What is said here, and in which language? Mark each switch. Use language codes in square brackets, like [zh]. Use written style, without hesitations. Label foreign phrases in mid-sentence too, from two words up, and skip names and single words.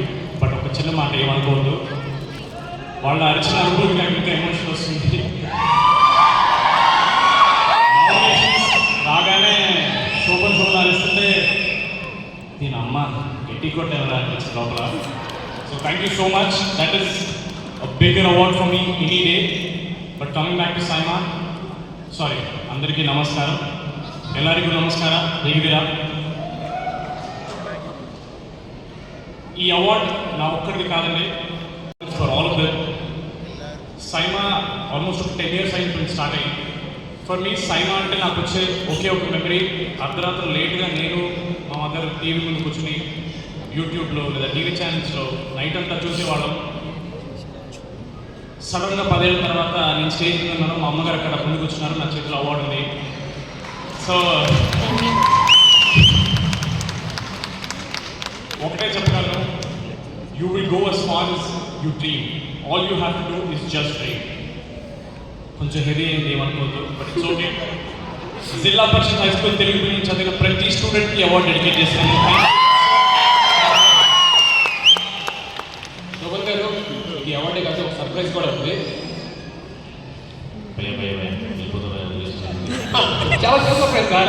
[te] బట్ ఒక చిన్న మాట ఏమనుకోవద్దు, వాళ్ళ అరిచిన అరుపులకి నాకు ఇంకా ఎమోషన్ వస్తుంది. రాగానే శోభన్ అరిస్తుంటే దీని అమ్మ గట్టి కొట్టేవారు అనిపించింది లోపల. [en] So thank you so much. That is a bigger award for me any day. But coming back to SIIMA, sorry, [te] అందరికీ నమస్కారం, [kn] ಎಲ್ಲರಿಗೂ ನಮಸ್ಕಾರ. ಹೇಗಿದ್ದೀರಾ? [te] ఈ అవార్డ్ నా ఒక్కడిది కాదండి, [en] for all of them. [te] సైమా ఆల్మోస్ట్ ఒక 10 years అయింది స్టార్ట్ అయ్యి. [en] for me [te] సైమా అంటే నాకు వచ్చే ఒకే ఒక మెమరీ, అర్ధరాత్రి లేట్గా నేను మా మదర్ టీవీ ముందు కూర్చుని యూట్యూబ్లో లేదా టీవీ ఛానల్స్లో నైట్ అంతా చూసేవాళ్ళం. సడన్గా 10 ఏళ్ళ తర్వాత నేను స్టేజ్ మీద ఉన్నాను, మా అమ్మగారు అక్కడ ముందు కూర్చున్నారు, నా చేతిలో అవార్డు ఉంది. సో ఒకటే చెప్పగలను, [en] You will go as far as you dream. All you have to do is just dream. [te] కొంచెం హెవీ అయింది ఏమనుకోవద్దు, [en] but it's okay. [te] జిల్లా పరిషత్ [en] high school Telugu medium [te] చదివిన ప్రతి స్టూడెంట్కి అవార్డు డెడికేట్ చేస్తాను. శోభన్ గారు, ఈ అవార్డు కాదు ఒక సర్ప్రైజ్ కూడా ఉంది. చాలా సర్ప్రైజ్ సార్.